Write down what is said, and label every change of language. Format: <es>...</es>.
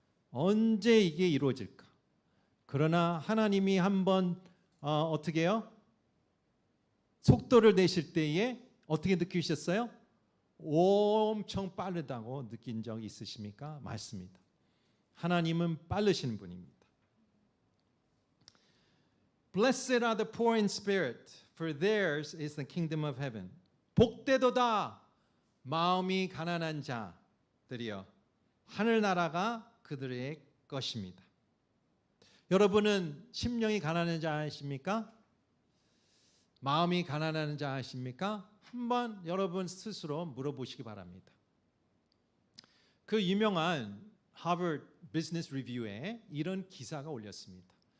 <ko>언제 이게 이루어질까? 그러나 하나님이 한번 어떻게 해요? 속도를 내실 때에 어떻게 느끼셨어요? 엄청 빠르다고 느낀 적 있으십니까? 맞습니다. 하나님은 빠르신 분입니다.</ko> <en>Blessed are the poor in spirit, for theirs is the kingdom of heaven.</en> <ko>복되도다 마음이 가난한 자들이여 하늘나라가 그들의 것입니다. 여러분은 심령이 가난한 자이십니까? 마음이 가난한 자이십니까? 한번 여러분 스스로 물어보시기 바랍니다. 그 유명한 하버드 비즈니스 리뷰에 이런 기사가 올렸습니다.</ko>